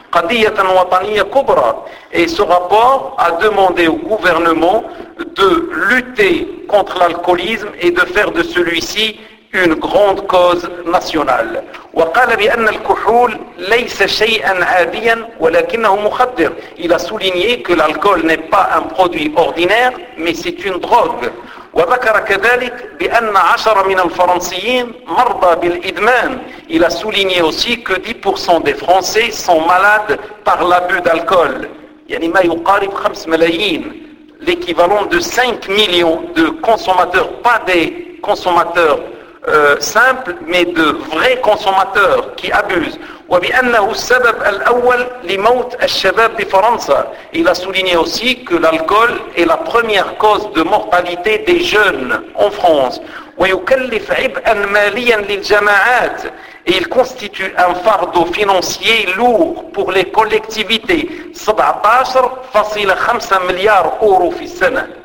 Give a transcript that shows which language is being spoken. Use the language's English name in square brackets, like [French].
[French] Et ce rapport a demandé au gouvernement de lutter contre l'alcoolisme et de faire de celui-ci une grande cause nationale. Il a souligné que l'alcool n'est pas un produit ordinaire, mais c'est une drogue. [Arabic] وذكر كذلك بأن 10 من الفرنسيين مرضى بالإدمان. [French] Il a souligné aussi que 10% des Français sont malades par l'abus d'alcool. [Arabic] يعني ما يقارب 5 ملايين. [French] L'équivalent de 5 millions de consommateurs. Pas des consommateurs simples, mais de vrais consommateurs qui abusent. [Arabic] وبأنه السبب الأول لموت الشباب بفرنسا. [French] Il a souligné aussi que l'alcool est la première cause de mortalité des jeunes en France. [Arabic] ويكلف عبئا ماليا للجماعات. [French] et il constitue un fardeau financier lourd pour les collectivités. 17.5 milliards d'euros [Arabic] fi sana.